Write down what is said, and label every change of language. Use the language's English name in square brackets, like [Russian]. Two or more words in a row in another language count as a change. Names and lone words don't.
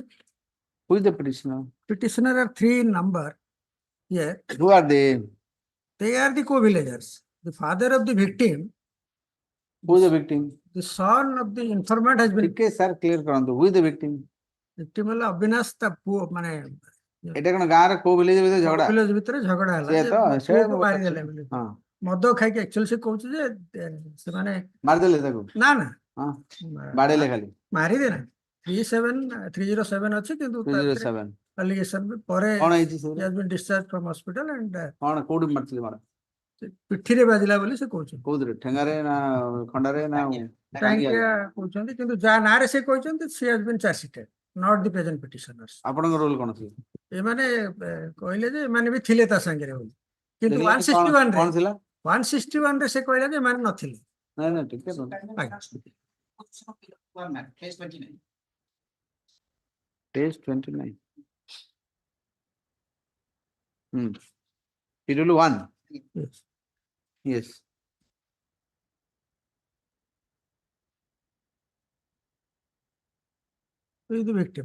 [English] who is the petitioner petitioner are 3 in number here. who are they They are the co-villagers. The father of the victim, who is the victim the son of the informant has been. okay sir clear करंतु who is the victim [Odia] Victim ହେଲା ଅବିନାଶ ତା ପୁଅ ମାନେ ଏଟା କଣ ଗାଁ ରେ କୋ ଭିଲେଜ ଭିତରେ ଝଗଡା ଭିଲେଜ ଭିତରେ ଝଗଡା ହେଲା ସେ ଯେ ତ ସେ ପୁଅକୁ ମାରିଦେଲେ ବୋଲି। ହଁ ମଦ ଖାଇକି ଆକ୍ଚୁଆଲି ସେ କହୁଛି ଯେ ସେମାନେ ମାରିଦେଲେ ତାକୁ ନା ନା ହଁ ବାଡେଇଲେ ଖାଲି ମାରିଦେ ନା 307 ଅଛି କିନ୍ତୁ 307 ଆଲିଗେସନ ପରେ କଣ ହେଇଛି ସେ [English] he has been discharged from hospital and [Odia] କଣ କୋଉଠି ମାରିଥିଲେ ମାର ପିଠିରେ ବାଜିଲା ବୋଲି ସେ କହୁଛନ୍ତି। କୋଉଥିରେ ଠେଙ୍ଗାରେ ନା ଖଣ୍ଡାରେ ନା ଟାଙ୍କିଆ କହୁଛନ୍ତି କିନ୍ତୁ ଯାହା ନାଁରେ ସେ କହିଛନ୍ତି [English] she has been charge sheeted, not the present petitioners. [Odia] ଆପଣଙ୍କ ରୋଲ କଣ ଥିଲା ଏମାନେ କହିଲେ ଯେ ଏମାନେ ବି ଥିଲେ ତା ସାଙ୍ଗରେ ବୋଲି କିନ୍ତୁ ଦେଖିଲେ କଣ ଥିଲା 161 ରେ ସେ କହିଲେ ଯେ ଏମାନେ ନଥିଲେ। ନାଇଁ ନାଇଁ ଟିକେ Page 29 Schedule 1 [English] Yes. yes Who is the victim?